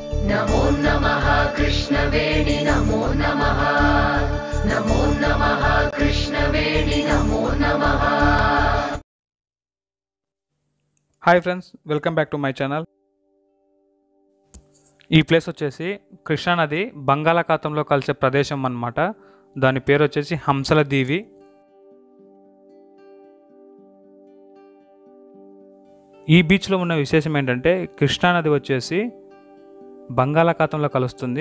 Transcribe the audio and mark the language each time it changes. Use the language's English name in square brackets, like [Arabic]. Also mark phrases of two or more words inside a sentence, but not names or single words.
[Sanskrit] नमो नमः कृष्णवेणि नमो नमः नमो नमः कृष्णवेणि नमो नमः। [English] Hi friends, welcome back to my channel. [Telugu] ఈ ప్లేస్ వచ్చేసి కృష్ణానది బంగాళాఖాతంలో కలిసే ప్రదేశం అన్నమాట. దాని పేరు వచ్చేసి హంసల దీవి. ఈ బీచ్లో ఉన్న విశేషం ఏంటంటే కృష్ణానది వచ్చేసి బంగాళాఖాతంలో కలుస్తుంది.